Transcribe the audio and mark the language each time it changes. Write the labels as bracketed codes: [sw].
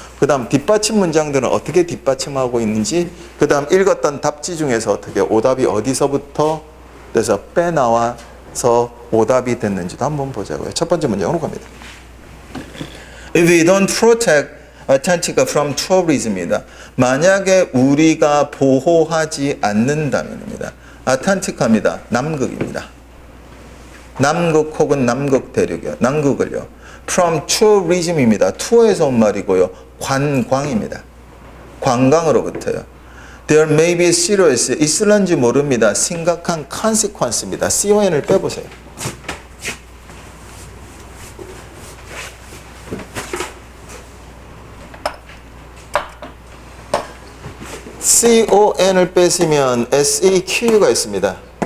[ko] 그 다음 뒷받침 문장들은 어떻게 뒷받침하고 있는지, 그 다음 읽었던 답지 중에서 어떻게 오답이 어디서부터 돼서 빼나와서 오답이 됐는지도 한번 보자고요. 첫 번째 문장으로 갑니다. [en] If we don't protect Antarctica from tourism입니다. [ko] 만약에 우리가 보호하지 않는다면입니다. 아탄티카입니다. 남극입니다. 남극 혹은 남극 대륙이요. 남극을요. [en] From tourism입니다. [ko] 투어에서 온 말이고요. 관광입니다. 관광으로부터요. [en] There may be serious, [ko] 있을런지 모릅니다. 심각한 consequence입니다. CON을 빼보세요. CON을 뺏으면 SEQ가 있습니다.